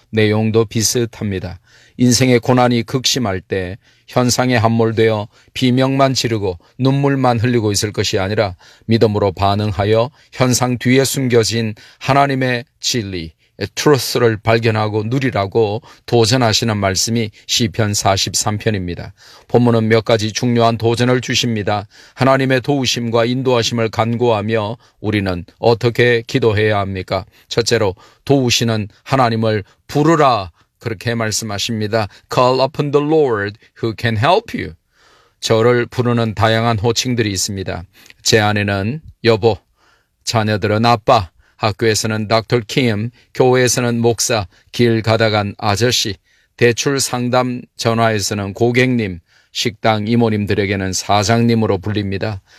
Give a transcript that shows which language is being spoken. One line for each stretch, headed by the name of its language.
Korean: 내용도 비슷합니다. 인생의 고난이 극심할 때 현상에 함몰되어 비명만 지르고 눈물만 흘리고 있을 것이 아니라 믿음으로 반응하여 현상 뒤에 숨겨진 하나님의 진리, 트루스를 발견하고 누리라고 도전하시는 말씀이 시편 43편입니다. 본문은 몇 가지 중요한 도전을 주십니다. 하나님의 도우심과 인도하심을 간구하며 우리는 어떻게 기도해야 합니까? 첫째로 도우시는 하나님을 부르라. 그렇게 말씀하십니다.
English: Call upon the Lord who can help you.
Korean: 저를 부르는 다양한 호칭들이 있습니다. 제 아내는 여보, 자녀들은 아빠, 학교에서는 닥터 킴, 교회에서는 목사, 길 가다간 아저씨, 대출 상담 전화에서는 고객님, 식당 이모님들에게는 사장님으로 불립니다.